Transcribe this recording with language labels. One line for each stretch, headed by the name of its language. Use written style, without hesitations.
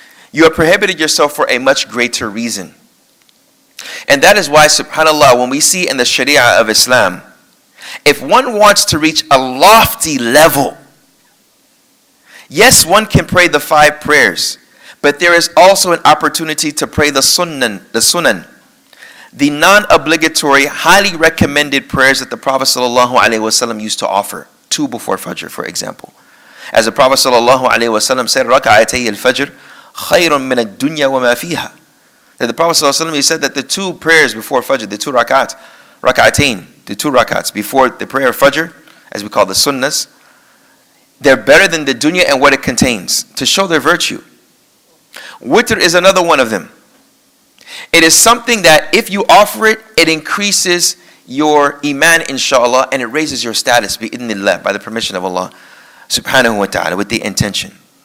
English: You have prohibited yourself for a much greater reason. And that is why, subhanAllah, when we see in the Sharia of Islam, if one wants to reach a lofty level, yes, one can pray the 5 prayers, but there is also an opportunity to pray the sunan, the non-obligatory, highly recommended prayers that the Prophet ﷺ used to offer, 2 before Fajr, for example. As the Prophet ﷺ said,
Arabic: رَكَعَتَيِ الْفَجْرِ خَيْرٌ مِنَ الدُّنْيَا وَمَا فِيهَا.
English: That the Prophet ﷺ, he said that the 2 prayers before Fajr, the 2 rak'atain, the 2 rak'ats before the prayer of Fajr, as we call the sunnahs, they're better than the dunya and what it contains, to show their virtue. Witr is another one of them. It is something that if you offer it, it increases your iman, inshallah, and it raises your status, bi'idhnillah, by the permission of Allah subhanahu wa ta'ala, with the intention.